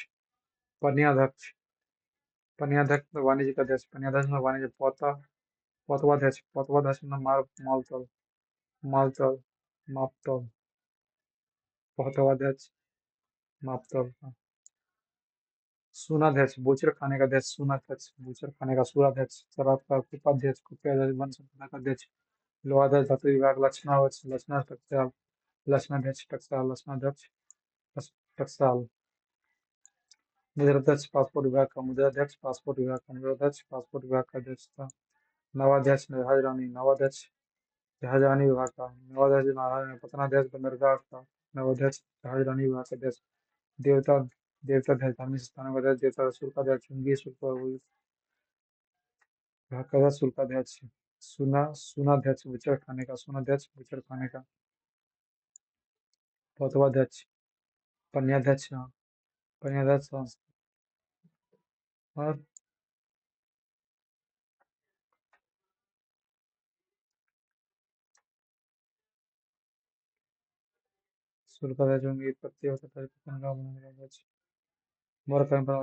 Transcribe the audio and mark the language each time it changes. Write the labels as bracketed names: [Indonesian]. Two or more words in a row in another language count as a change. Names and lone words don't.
[Hindi] पन्याध्यक्ष। पन्याध्यक्ष में वाणिज्य का अध्यक्ष। पन्याध्यक्ष में वाणिज्य पौतवाध्यक्ष। पौतवाध्यक्ष में मालतोल मालतोल मापतोल। पौतवाध्यक्ष मापतोल। सूनाध्यक्ष बूचड़ खाने का अध्यक्ष। सूनाध्यक्ष बूचड़ खाने का। सूराध्यक्ष शराब का। कुपाध्यक्ष कुप्याध्यक्ष वन संपदा का अध्यक्ष। लोहाध्यक्ष धातु विभाग। लक्षणाध्यक्ष लक्षणा टकसाल। लक्षणाध्यक्ष टकसाल। लक्षणाध्यक्ष टकसाल। मुद्राध्यक्ष पासपोर्ट विभाग का। मुद्राध्यक्ष पासपोर्ट विभाग का। मुद्राध्यक्ष पासपोर्ट विभाग का अध्यक्ष था। नवाध्यक्ष जहाज रानी। नवाध्यक्ष जहाज रानी विभाग का। नवाध्यक्ष नारायण। पतनाध्यक्ष बंदरगाह का। नवाध्यक्ष जहाज रानी विभाग का अध्यक्ष। देवता देवताध्यक्ष धार्मिक स्थानों का अध्यक्ष। देवता शुल्काध्यक्ष चुंगी शुल्क विभाग का अध्यक्ष। शुल्काध्यक्ष सुनाध्यक्ष बुचड़ खाने का। सुनाध्यक्ष बुचड़ खाने का। पौतवाध्यक्ष पन्याध्यक्ष। पन्याध्यक्ष और शुल्काध्यक्ष होंगे प्रत्येक पतन का बनाने मौर्य परंपरा।